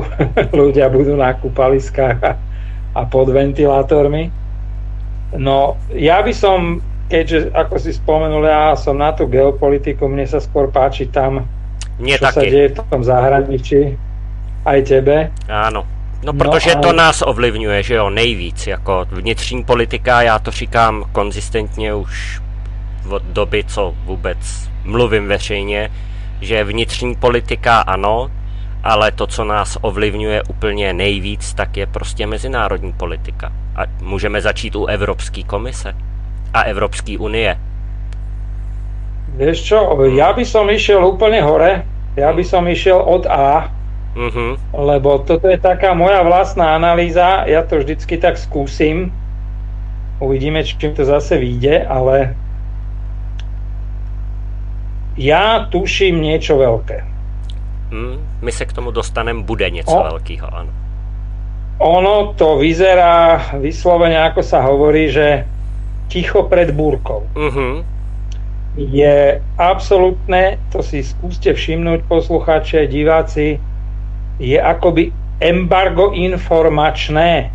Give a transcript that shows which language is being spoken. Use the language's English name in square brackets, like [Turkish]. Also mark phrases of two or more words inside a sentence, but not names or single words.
[Slovak] Ľudia budú na kúpaliskách a pod ventilátormi. No, ja by som, keďže, ako si spomenul, ja som na tú geopolitiku, mne sa skôr páči tam, čo sa deje v tom zahraničí, aj tebe. Áno, [Czech] no protože to nás ovlivňuje, že jo, nejvíc, jako vnitřní politika, já to říkám konzistentně už od doby, co vůbec mluvím veřejně, že vnitřní politika ano, ale to, co nás ovlivňuje úplně nejvíc, tak je prostě mezinárodní politika. A můžeme začít u Evropské komise a Evropské unie. [Slovak] Vieš čo, ja by som išiel úplne hore, ja by som išiel od A, lebo toto je taká moja vlastná analýza, ja to vždycky tak skúsim, uvidíme, čím to zase vyjde, ale ja tuším niečo veľké. [Czech] My se k tomu dostaneme, bude něco velkého, ano. [Slovak] Ono to vyzerá vyslovene, ako sa hovorí, že ticho pred búrkou. Je absolútne, to si skúste všimnúť, poslucháči, diváci, je akoby embargo informačné.